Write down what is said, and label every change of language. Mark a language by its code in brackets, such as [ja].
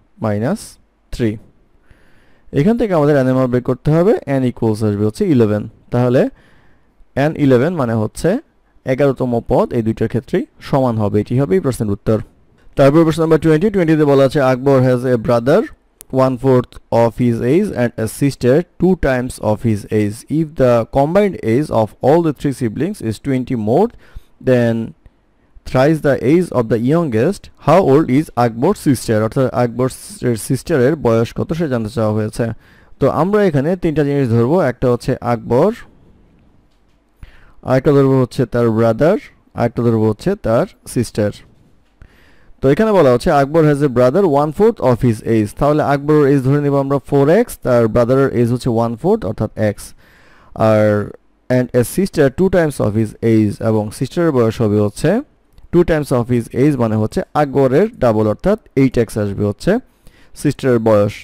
[bn] Minus 3। এখান থেকে আমাদের n এর মান বের করতে হবে, n ইকুয়ালস আসবে হচ্ছে 11। তাহলে n 11 মানে হচ্ছে 11তম পদ, এই দুইটার ক্ষেত্রেই সমান হবে, এটি হবে এই প্রশ্নের উত্তর। তারপর প্রশ্ন নাম্বার 20 তে বলা আছে [en] Akbar has a brother 1/4 of his age and a sister 2 times of his age. If the combined age of all the three siblings is 20 more than thrice the age of the youngest, how old is Akbar's sister? [bn] অর্থাৎ আকবর সিস্টারের বয়স কত সে জানতে চাওয়া হয়েছে। তো আমরা এখানে তিনটা জিনিস ধরবো, একটা হচ্ছে আকবর, আরেকটা ধরবো হচ্ছে তার ব্রাদার, আরেকটা ধরবো হচ্ছে তার সিস্টার। তো এখানে বলা হচ্ছে [en] Akbar has a brother 1/4 of his age, [bn] তাহলে আকবরের এজ ধরে নেব আমরা 4x, তার ব্রাদারের এজ হচ্ছে 1/4 অর্থাৎ x, আর [en] and a sister 2 times of his age, [bn] এবং সিস্টারের বয়স হবে হচ্ছে 2 টাইমস অফ হিজ এজ, মানে হচ্ছে আকবরের ডাবল অর্থাৎ 8x আসবে হচ্ছে সিস্টারের বয়স।